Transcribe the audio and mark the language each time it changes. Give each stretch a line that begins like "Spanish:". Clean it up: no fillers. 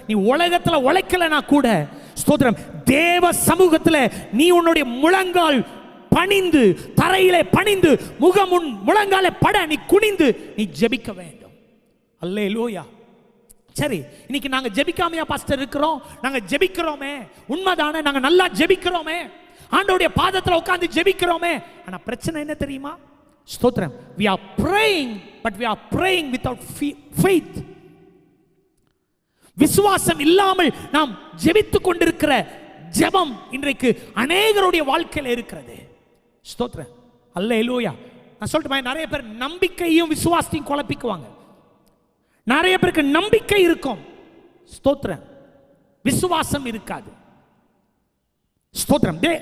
Tamil: நீ உலகத்துல உழைக்கலனா கூட ஸ்தோத்திரம் தேவ சமூகத்துல நீ உன்னுடைய முழங்கால் பணிந்து, தரையிலே பணிந்து, முகமுன் முழங்கால பட நீ குனிந்து நீ ஜெபிக்க வேண்டும். அல்லேலூயா. சரி, இன்னைக்கு நாங்க ஜெபிக்காமையா பாஸ்டர் இருக்கிறோம்? நாங்க ஜெபிக்கிறோமே, உண்மைதானே, நாங்க நல்லா ஜெபிக்கிறோமே, ஆண்டவருடைய பாதத்துல உட்கார்ந்து ஜெபிக்கிறோமே. ஆனா பிரச்சனை என்ன தெரியுமா? ஸ்தோத்திரம்.
English: we are praying but we are praying without faith.
Tamil: விசுவாசம் இல்லாமல் நாம் ஜெபித்துக் கொண்டிருக்கிற ஜெபம் இன்றைக்கு அநேகருடைய வாழ்க்கையில் இருக்கிறது. ஸ்தோத்திரம். அல்லேலூயா. நான் சொல்லிட்டு, நிறைய பேர் நம்பிக்கையும் விசுவாசத்தையும் குழப்பிக்குவாங்க. நிறைய பேருக்கு நம்பிக்கை இருக்கும், ஸ்தோத்திரம், விசுவாசம் இருக்காது. ஸ்தோத்திரம்.